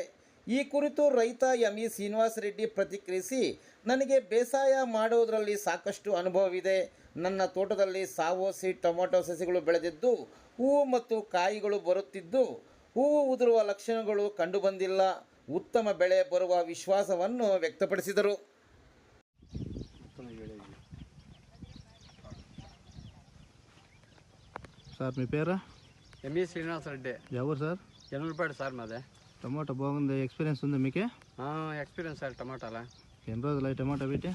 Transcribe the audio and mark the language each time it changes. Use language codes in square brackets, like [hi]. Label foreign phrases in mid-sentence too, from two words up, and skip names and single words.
[kn] ಈ ಕುರಿತು ರೈತ ಎಂಇ ಶ್ರೀನಿವಾಸ ರೆಡ್ಡಿ ಪ್ರತಿಕ್ರಿಯಿಸಿ, ನನಗೆ ಬೇಸಾಯ ಮಾಡುವುದರಲ್ಲಿ ಸಾಕಷ್ಟು ಅನುಭವವಿದೆ. ನನ್ನ ತೋಟದಲ್ಲಿ ಸಾವೋಸಿ ಟೊಮಾಟೊ ಸಸಿಗಳು ಬೆಳೆದಿದ್ದು ಹೂವು ಮತ್ತು ಕಾಯಿಗಳು ಬರುತ್ತಿದ್ದು ಹೂವು ಉದುರುವ ಲಕ್ಷಣಗಳು ಕಂಡುಬಂದಿಲ್ಲ. ಉತ್ತಮ ಬೆಳೆ ಬರುವ ವಿಶ್ವಾಸವನ್ನು ವ್ಯಕ್ತಪಡಿಸಿದರು. [te] సార్ మీ పేరు? ఎంఈ శ్రీనివాస రెడ్డి. ఎవరు సార్? యనమలపాడి సార్ మాదే. టమాటా బాగుంది, ఎక్స్పీరియన్స్ ఉంది మీకే? ఎక్స్పీరియన్స్ సార్ టమాటాలా. ఎన్ని రోజులు టమాటా పెట్టి?